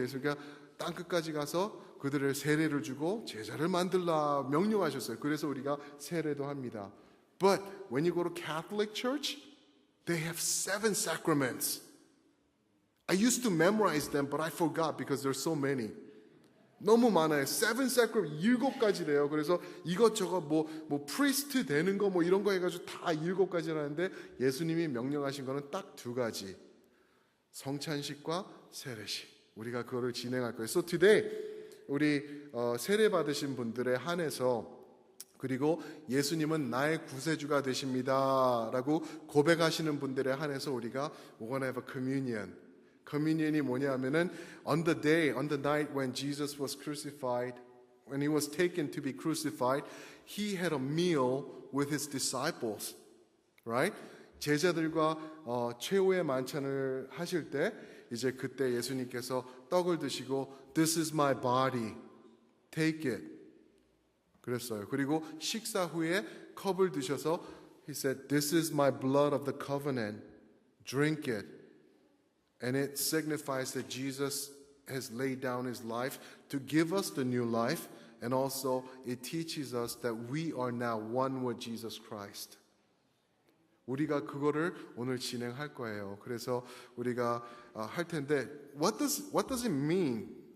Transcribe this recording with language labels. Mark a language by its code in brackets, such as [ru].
[ko] 예수님께서 땅 끝까지 가서 그들을 세례를 주고 제자를 만들라 명령하셨어요. 그래서 우리가 세례도 합니다. [en] But when you go to Catholic Church, they have 7 sacraments. I used to memorize them, but I forgot because there's so many. [ko] 너무 많아요. 7 sacraments, 7가지래요. 그래서 이것저것 뭐 priest 되는 거 뭐 이런 거 해가지고 다 7가지라는데 예수님이 명령하신 거는 딱 2가지. 성찬식과 세례식. 우리가 그거를 진행할 거예요. [en] So today, [ko] 우리 세례 받으신 분들에 한해서 그리고 예수님은 나의 구세주가 되십니다 라고 고백하시는 분들에 한해서 우리가 [en] we're gonna have a communion. [ko] Communion이 뭐냐 하면은 [en] on the night when Jesus was crucified, when he was taken to be crucified, he had a meal with his disciples. Right? [ko] 제자들과 최후의 만찬을 하실 때 이제 그때 예수님께서 떡을 드시고 [en] This is my body. Take it. [ko] 그랬어요. 그리고 식사 후에 컵을 드셔서 [en] He said, This is my blood of the covenant. Drink it. And it signifies that Jesus has laid down his life to give us the new life. And also it teaches us that we are now one with Jesus Christ. [ko] 우리가 그거를 오늘 진행할 거예요. 그래서 우리가 할 텐데 [en] What does it mean?